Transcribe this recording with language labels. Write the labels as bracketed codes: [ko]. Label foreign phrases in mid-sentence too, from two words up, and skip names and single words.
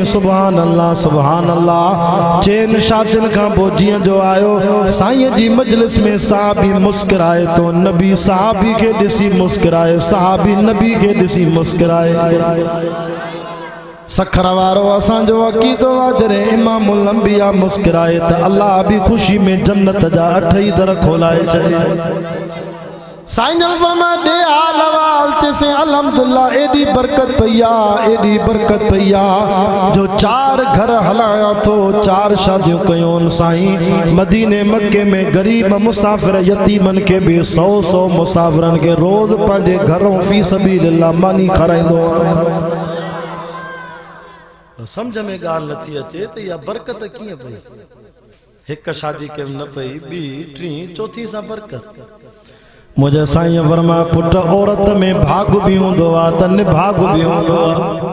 [ar] سبحان الله سبحان الله. [sd] 4 शादियुनि खां पोइ जीअं जो आयो साईं जी मजलिस में साहबी मुस्कुराए तो नबी साहबी खे ॾिसी मुस्कुराए, साहबी नबी खे ॾिसी मुस्कुराए। सखर वारो असांजो अक़ीदो आहे जॾहिं इमामुल अंबिया मुस्कुराए त अल्लाह भी खुशी में जन्नत जा 8 ई दर खोलाए छॾे। साईं जन फरमाए दे हाल वाल चेसे अल्हम्दुलिल्लाह एडी बरकत पईया, एडी बरकत पईया जो 4 घर हलाया तो 4 शादियों कयोन। साईं मदीने मक्के में गरीब मुसाफिर यतीमन के भी 100 मुसाफिरन के रोज पंहिंजे घरों [ar] في سبيل الله [sd] मानी खाराईंदो आहे। समझ में ॻाल्हि नथी अचे त इहा बरकत कीअं पई। 1 शादी के न पई, 2, 3, 4थी सां बरकत। मुझे साईं फरमा पुट औरत में भाग भी हूंदो आहे त निभाग भी हूंदो आहे।